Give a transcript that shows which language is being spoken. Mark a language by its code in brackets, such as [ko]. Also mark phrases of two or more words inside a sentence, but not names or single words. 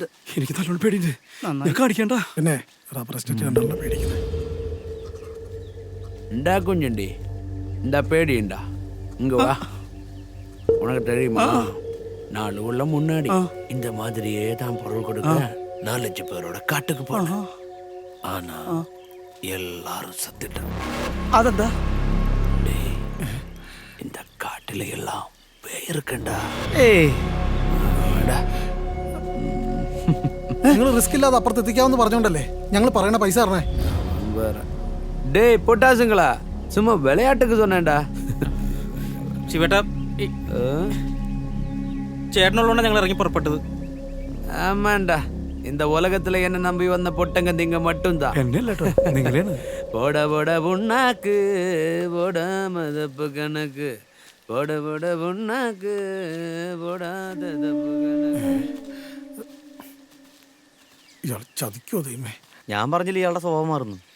[ml] എനിക്ക് നല്ലോണം പേടിയുണ്ട്. നിനക്ക് അടിക്കണ്ട. പിന്നെ [en] rubber estate [ml] കണ്ടല്ലോ പേടിക്കുന്നത്. [ta] இந்தா குஞ்சுண்டி, இந்த பேடி இந்தா இங்க வா. உனக்கு தெரியுமா, 4 உள்ள முன்னாடி இந்த மாதிரியே தான் பொருள் கொடுக்க 4-5 பேரோட காட்டுக்கு போனோம். ஆனா எல்லாரும் சத்துட்டாங்க. [ml] അതെന്താ? [ta] இந்த காட்டுல எல்லாம் பேய் இருக்குண்டா. [ml] ഏയ്, നിങ്ങൾ റിസ്ക് ഇല്ലാതെ അപ്പുറത്ത് എത്തിക്കാമെന്ന് പറഞ്ഞോണ്ടല്ലേ ഞങ്ങൾ പറയണ പൈസ തരണേ. [ta] டேய் பொட்டாசுங்களா, சும்மா விளையாட்டுக்கு சொன்னேன்டா. [ml] ശിവേട്ടാ, ചേട്ടനുള്ളതുകൊണ്ട് ഞങ്ങൾ ഇറങ്ങി പുറപ്പെട്ടത്. [ta] ஆமாண்டா, இந்த உலகத்துல என்ன நம்பி வந்த பொட்டங்க நீங்க மட்டும்தான். போட போட புண்ணாக்கு போட மதப்பு கணக்கு, போட போட புண்ணாக்கு போடாத தப்பு கணக்கு. [ml] ഇയാൾ ചതിക്കോ ദൈവമേ? ഞാൻ പറഞ്ഞില്ല ഇയാളുടെ സ്വഭാവം മാറുന്നു.